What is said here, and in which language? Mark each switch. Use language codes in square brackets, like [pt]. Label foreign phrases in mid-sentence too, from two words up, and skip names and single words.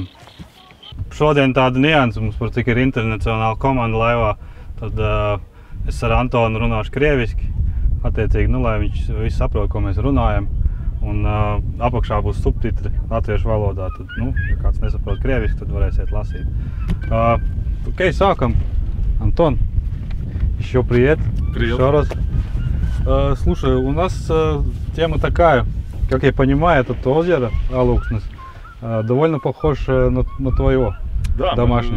[lv] Šodien tāda nianse mums, par cik ir internacionāla komanda laivā, tad es ar Antonu runāšu krieviski. Attiecīgi, lai viņš visi saprot, ko mēs runājam. Un apakšā būs subtitri latviešu valodā. Tad, ja kāds nesaprot krieviski, tad varēsiet lasīt. [ru] Окей, сакам. Антон, еще привет. Привет. Еще раз. Слушай, у нас тема такая, как я понимаю, это озеро Алūksnes довольно похож на твое. Да, домашнее.